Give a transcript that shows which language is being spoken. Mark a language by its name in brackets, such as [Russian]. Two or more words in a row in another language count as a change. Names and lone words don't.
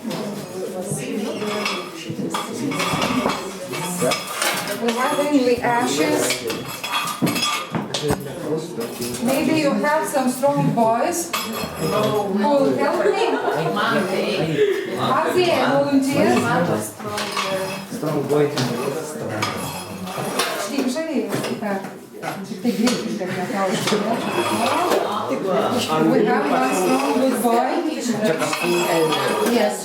[English] We have only ashes. Maybe you have some strong boys who will help me. Are there volunteers? Strong boy. [Lithuanian] Štai žaliai, tai greitai, kad nekauštų. [English] We have one strong good boy. Yes.